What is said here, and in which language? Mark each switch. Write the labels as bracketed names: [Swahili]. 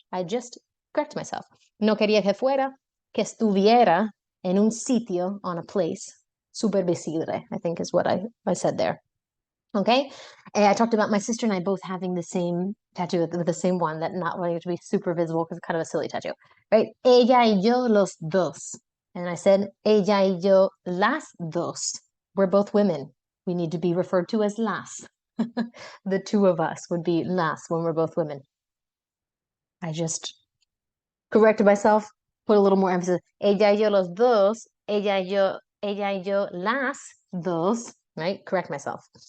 [English] I just correct myself. [Spanish] No quería que fuera, que estuviera en un sitio, [English] on a place, super visible, I think is what I said there. Okay, and I talked about my sister and I both having the same tattoo with the same one, that not wanting it to be super visible because it's kind of a silly tattoo, right? [Spanish] Ella y yo los dos. [English] And I said, [Spanish] ella y yo las dos. [English] We're both women. We need to be referred to as las. The two of us would be las when we're both women. I just corrected myself, put a little more emphasis. [Spanish] Ella y yo los dos. Ella y yo las dos. Right? Correct myself.